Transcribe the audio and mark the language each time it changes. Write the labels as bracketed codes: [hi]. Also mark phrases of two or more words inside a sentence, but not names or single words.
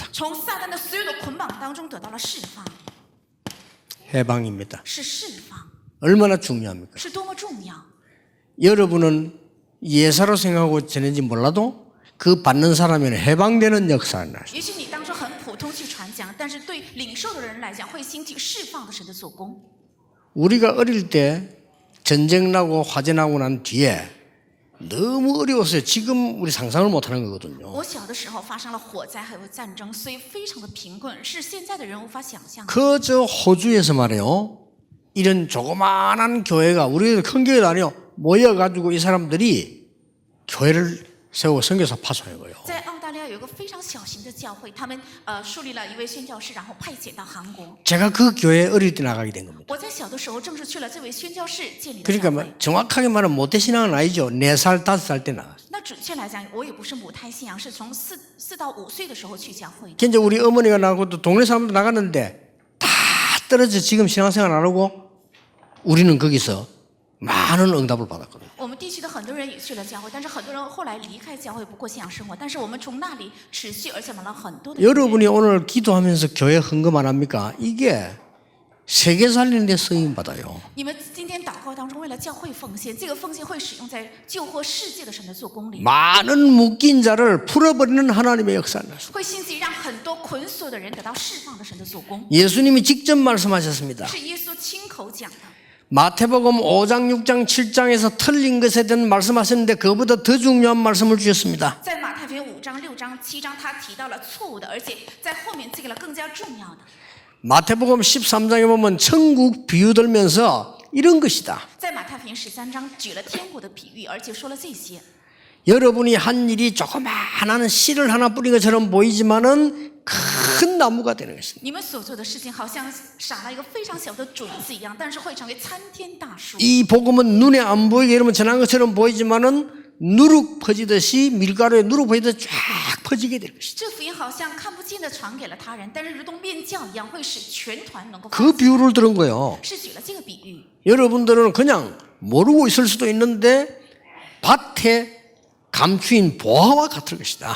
[zh] 从撒旦的所有的捆绑当中得到了释放， [ko] 해방입니다. [zh] 是释放， [ko] 얼마나 중요합니까? [zh] 是多么重要。 [ko] 여러분은 예사로 생각하고 지내지 몰라도 그 받는 사람에는 해방되는 역사가 나요. [zh] 也许你当初很普通去传讲，但是对领受的人来讲，会兴起释放的神的做工。 [ko] 우리가 어릴 때 전쟁 나고 화재 나고 난 뒤에 너무 어려웠어요. 지금 우리 상상을 못하는 거거든요. [zh] 我小的时候发生了火灾还有战争，所以非常的贫困，是现在的人无法想象的。 [ko] 그저 호주에서 말이에요. 이런 조그마한 교회가 우리도 큰 교회도 아니요. 모여가지고 이 사람들이 교회를 세우고 선교사 파송한 거예요. [zh] 在澳大利亚有一个非常小型的教会，他们树立了一位宣教士，然后派遣到韩国。 [ko] 제가 그 교회에 어릴 때 나가게 된 겁니다. [zh] 我在小的时候正是去了这位宣教士建立的 [ko] 그러니까 [zh] 教 [ko] 뭐 [zh] 会。 [ko] 정확하게 말하면 모태신앙은 아니죠. 4살, 5살 때 나갔어요. [zh] 那准确来讲，我也不是母胎信仰，是从4到5岁的时候去教会的。 [ko] 이제 우리 어머니가 나가고 또 동네 사람도 나갔는데 다 떨어져 지금 신앙생활 안 하고 우리는 거기서 많은 응답을 받았거든요. [zh] 我们地区的很多人也去了教会，但是很多人后来离开教会，不过信仰生活。但是我们从那里持续，而且买了很多的。 [ko] 여러분이 오늘 기도하면서 교회 헌금 안 합니까? 이게 세계 살리는 데 쓰임 받아요. [zh] 你们今天祷告当中为了教会奉献，这个奉献会使用在救活世界的神的做工里， [ko] 많은 묶인 자를 풀어버리는 하나님의 역사가 났습니다. [zh] 会兴起让很多捆锁的人得到释放的神的做工。 [ko] 예수님이 직접 말씀하셨습니다. [zh] 是耶稣亲口讲的。 [ko] 마태복음 5장, 6장, 7장에서 틀린 것에 대한 말씀하셨는데 그보다 더 중요한 말씀을 주셨습니다. [zh] 在马太福音5章、6章、7章，他提到了错误的，而且在后面这个了更加重要的。 [ko] 마태복음 13장에 보면 천국 비유 들면서 이런 것이다. [zh] 在马太福音13章举了天国的比喻，而且说了这些。 [ko] 여러분이 한 일이 조그마한 씨를 하나 뿌린 것처럼 보이지만은 큰 나무가 되는 것입니다. [zh] 你们所做的事情好像撒了一个非常小的种子一样，但是会成为参天大树。 [ko] 이 복음은 눈에 안 보이게 여러분 전한 것처럼 보이지만은 누룩 퍼지듯이 밀가루에 누룩 퍼지듯이 쫙 퍼지게 될 것이다. [zh] 这福音好像看不见的传给了他人，但是如同面教一样，会使全团能够 [ko] 그 비유를 들은 거예요. [zh] 是举了这个比喻。 [ko] 여러분들은 그냥 모르고 있을 수도 있는데 밭에 감추인 보화와 같을 것이다.